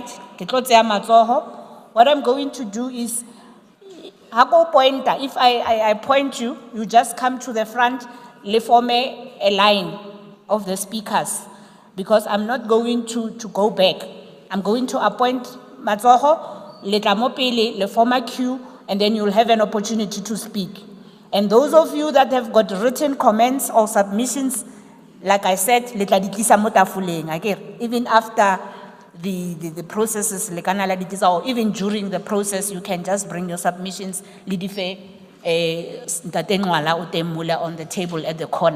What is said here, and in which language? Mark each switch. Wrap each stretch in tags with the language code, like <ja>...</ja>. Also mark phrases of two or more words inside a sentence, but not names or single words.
<en>What I'm going to do is, if I point you, you just come to the front, le form a line of the speakers, because I'm not going to go back. I'm going to appoint Matsoho,</en> <st>le tlamopele,</st> <en>le form a queue, and then you'll have an opportunity to speak. And those of you that have got written comments or submissions, like I said, even after the processes, or even during the process, you can just bring your submissions, on the table at the corner.</en>